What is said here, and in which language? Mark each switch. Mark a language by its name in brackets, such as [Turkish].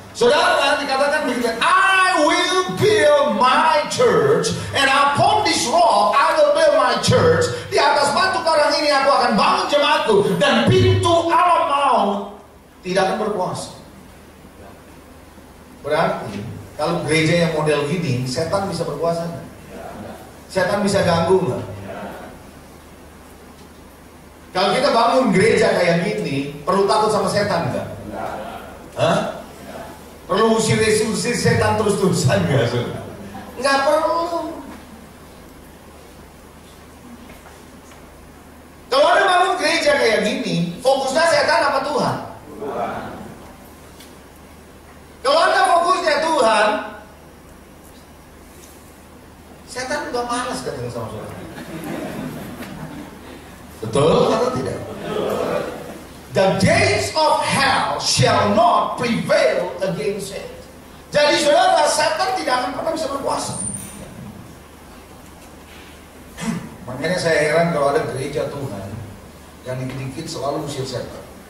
[Indonesian] Saudara, dikatakan begini, [English] I will build my church, and upon this rock I will build my church. [Indonesian] Di atas batu karang ini aku akan bangun jemaatku, dan pintu alam maut tidak akan berkuasa. Berarti kalau gereja yang model gini, setan bisa berkuasa nggak? Setan bisa ganggu nggak? Kalau kita bangun gereja kayak gini, perlu takut sama setan nggak? Hah? Perlu usir setan terus-terusan nggak? Nggak perlu. Kalau ada bangun gereja kayak gini, fokusnya setan apa Tuhan? Kalau Anda fokusnya Tuhan, setan udah malas datang sama saudara. Betul atau tidak? [English] The gates of hell shall not prevail against it. [Indonesian] Jadi saudara, setan tidak akan pernah bisa berkuasa. Makanya saya heran kalau ada gereja Tuhan yang dikit-dikit selalu usir setan.